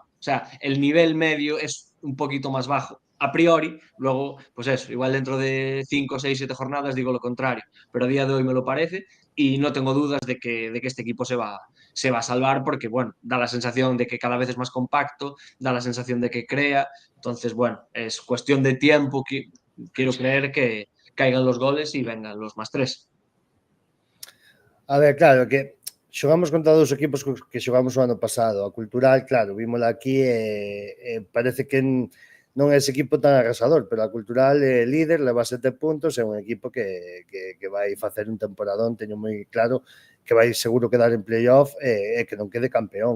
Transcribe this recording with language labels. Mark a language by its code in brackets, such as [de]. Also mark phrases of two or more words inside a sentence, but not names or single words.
[es] O sea, el nivel medio es un poquito más bajo a priori, luego, pues eso, igual dentro de 5, 6, 7 jornadas digo lo contrario, pero a día de hoy me lo parece y no tengo dudas de que este equipo se va a salvar porque, bueno, da la sensación de que cada vez es más compacto, da la sensación de que crea, entonces, bueno, es cuestión de tiempo, quiero creer que caigan los goles y vengan los +3. [gl] A ver, claro, que xogamos contra dous equipos que xogamos o ano pasado. A Cultural, claro, vímola aquí e parece que non é ese equipo tan arrasador, pero a Cultural é líder, leva 7 puntos, é un equipo que vai facer un temporadón, teño moi claro que vai seguro quedar en playoff e que non quede campeón.